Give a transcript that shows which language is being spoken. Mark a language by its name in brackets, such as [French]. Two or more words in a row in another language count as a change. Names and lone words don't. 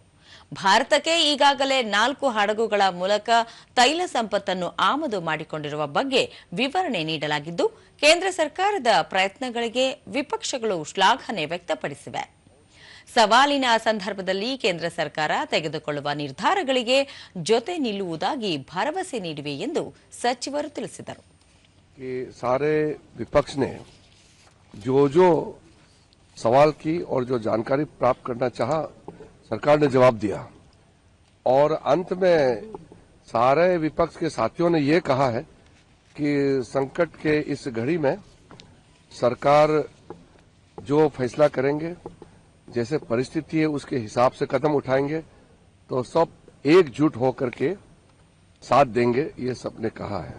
[Kannada] ಭಾರತಕ್ಕೆ ಈಗಾಗಲೇ 4 ಹಡಗುಗಳ ಮೂಲಕ ತೈಲ ಸಂಪತ್ತನ್ನು ಆಮದು ಮಾಡಿಕೊಂಡಿರುವ ಬಗ್ಗೆ ವಿವರಣೆ ನೀಡಲಾಗಿದ್ದು, ಕೇಂದ್ರ ಸರ್ಕಾರದ ಪ್ರಯತ್ನಗಳಿಗೆ ವಿಪಕ್ಷಗಳು ಶ್ಲಾಘನೆ ವ್ಯಕ್ತಪಡಿಸಿವೆ. ಸವಾಲಿನ ಸಂದರ್ಭದಲ್ಲಿ ಕೇಂದ್ರ ಸರ್ಕಾರ ತೆಗೆದುಕೊಳ್ಳುವ ನಿರ್ಧಾರಗಳಿಗೆ ಜೊತೆ ನಿಲ್ಲುವುದಾಗಿ ಭರವಸೆ ನೀಡಿವೆ ಎಂದು ಸಚಿವರು ತಿಳಿಸಿದರು. [Hindi] कि सारे विपक्ष ने जो सवाल की और जो जानकारी प्राप्त करना चाहा, सरकार ने जवाब दिया और अंत में सारे विपक्ष के साथियों ने ये कहा है कि संकट के इस घड़ी में सरकार जो फैसला करेंगे, जैसे परिस्थिति है उसके हिसाब से कदम उठाएंगे, तो सब एकजुट होकर के साथ देंगे, ये सबने कहा है.